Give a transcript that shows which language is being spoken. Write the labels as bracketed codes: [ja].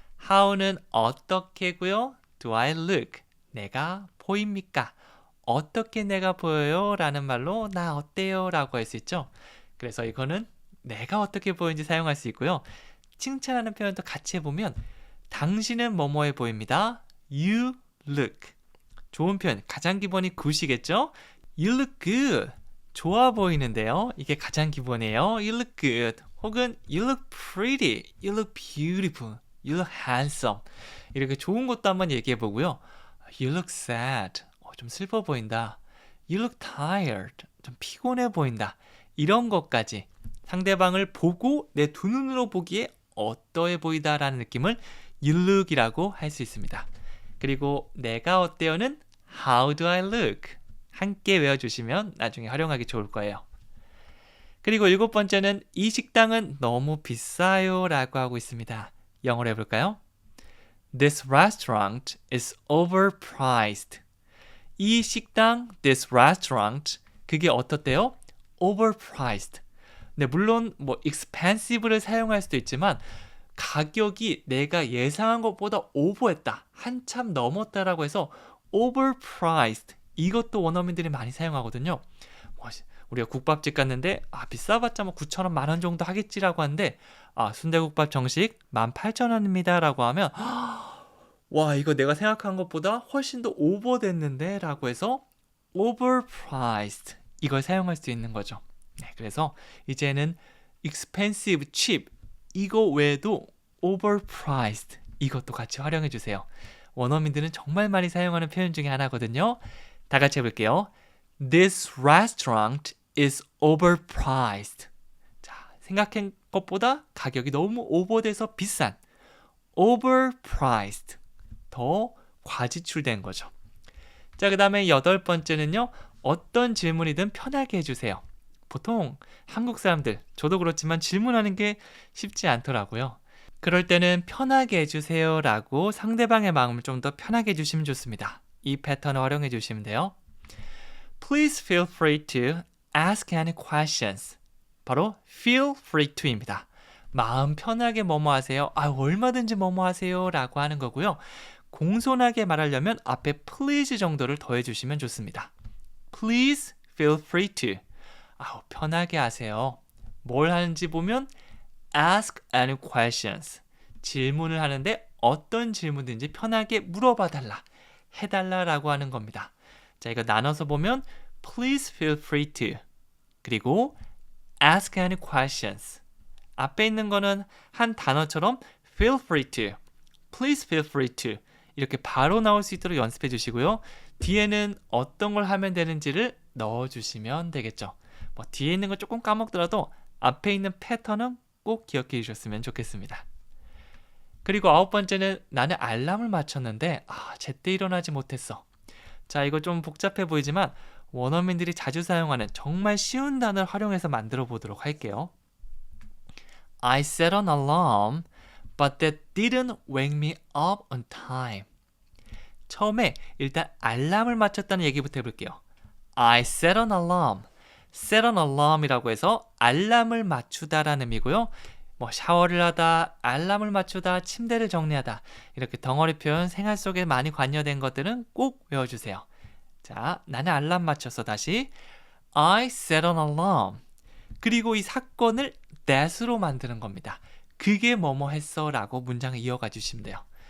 [ko] How는 어떻게고요? [en] Do I look? [ko] 내가 보입니까? 어떻게 내가 보여요? 라는 말로 나 어때요? 라고 할 수 있죠. 그래서 이거는 내가 어떻게 보이는지 사용할 수 있고요. 칭찬하는 표현도 같이 해보면 당신은 뭐뭐해 보입니다. You look. 좋은 표현, 가장 기본이 good이겠죠? [en] You look good. [ko] 좋아 보이는데요. 이게 가장 기본이에요. [en] You look good 혹은 You look pretty, You look beautiful, You look handsome [ko] 이렇게 좋은 것도 한번 얘기해 보고요. [en] You look sad [ko] 좀 슬퍼 보인다. [en] You look tired [ko] 좀 피곤해 보인다. 이런 것까지 상대방을 보고 내 두 눈으로 보기에 어떠해 보이다라는 느낌을 You look이라고 할 수 있습니다. 그리고 내가 어때요는 [en] How do I look? [ko] 함께 외워주시면 나중에 활용하기 좋을 거예요. 그리고 7번째는 이 식당은 너무 비싸요 라고 하고 있습니다. 영어로 해볼까요? [en] This restaurant is overpriced. [ko] 이 식당, this restaurant, 그게 어떻대요? [en] overpriced. [ko] 네, 물론 뭐 expensive를 사용할 수도 있지만 가격이 내가 예상한 것보다 오버했다, 한참 넘었다라고 해서 overpriced, 이것도 원어민들이 많이 사용하거든요. 우리가 국밥집 갔는데 비싸봤자 뭐 9,000원, 만원 정도 하겠지라고 하는데 순대국밥 정식 18,000원입니다 라고 하면 와, 이거 내가 생각한 것보다 훨씬 더 오버됐는데 라고 해서 overpriced, 이걸 사용할 수 있는 거죠. 네, 그래서 이제는 expensive, cheap 이거 외에도 overpriced 이것도 같이 활용해 주세요. 원어민들은 정말 많이 사용하는 표현 중에 하나거든요. 다 같이 해볼게요. [en] This restaurant is overpriced. [ko] 자, 생각한 것보다 가격이 너무 오버돼서 비싼 overpriced, 더 과지출된 거죠. 자, 그 다음에 8번째는요. 어떤 질문이든 편하게 해주세요. 보통 한국 사람들, 저도 그렇지만 질문하는 게 쉽지 않더라고요. 그럴 때는 편하게 해주세요 라고 상대방의 마음을 좀 더 편하게 해주시면 좋습니다. 이 패턴을 활용해 주시면 돼요. [en] Please feel free to ask any questions. [ko] 바로 feel free to입니다. 마음 편하게 뭐뭐 하세요. 얼마든지 뭐뭐 하세요 라고 하는 거고요. 공손하게 말하려면 앞에 please 정도를 더해 주시면 좋습니다. [en] Please feel free to. [ko] 편하게 하세요. 뭘 하는지 보면 [en] ask any questions. [ko] 질문을 하는데 어떤 질문든지 편하게 물어봐 달라, 해달라라고 하는 겁니다. 자, 이거 나눠서 보면 [en] please feel free to, [ko] 그리고 [en] ask any questions. [ko] 앞에 있는 거는 한 단어처럼 feel free to, [en] please feel free to [ko] 이렇게 바로 나올 수 있도록 연습해 주시고요. 뒤에는 어떤 걸 하면 되는지를 넣어주시면 되겠죠. 뒤에 있는 거 조금 까먹더라도 앞에 있는 패턴은 꼭 기억해 주셨으면 좋겠습니다. 그리고 9번째는 나는 알람을 맞췄는데 제때 일어나지 못했어. 자, 이거 좀 복잡해 보이지만 원어민들이 자주 사용하는 정말 쉬운 단어를 활용해서 만들어 보도록 할게요. [en] I set an alarm, but that didn't wake me up on time. [ko] 처음에 일단 알람을 맞췄다는 얘기부터 해볼게요. [en] I set an alarm. [ko] set an alarm이라고 해서 알람을 맞추다라는 의미고요. 샤워를 하다, 알람을 맞추다, 침대를 정리하다, 이렇게 덩어리 표현 생활 속에 많이 관여된 것들은 꼭 외워주세요. 자, 나는 알람 맞췄어. 다시 [en] I set an alarm. [ko] 그리고 이 사건을 that으로 만드는 겁니다. 그게 뭐뭐 했어 라고 문장을 이어가 주시면 돼요.